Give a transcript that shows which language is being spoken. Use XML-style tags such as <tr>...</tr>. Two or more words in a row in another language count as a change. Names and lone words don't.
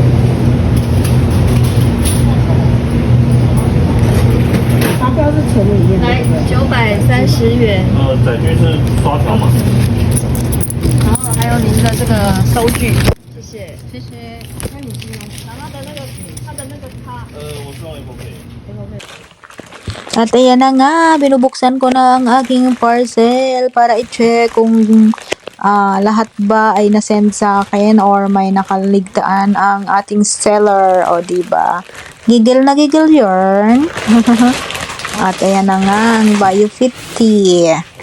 <zh>发票是存里面的。来930元，载具是刷条吗？然后还有您的这个收据，谢谢。谢谢。那你是用然后他的那个卡。我是用 Apple Pay。</zh> <tl>At ayan na nga, binubuksan ko na ang aking parcel para i-check kung lahat ba ay nasend sa akin or may nakaligtaan ang ating seller. O, diba? Gigil na gigil yun. At ayan na nga, ang Bio 50.</tl>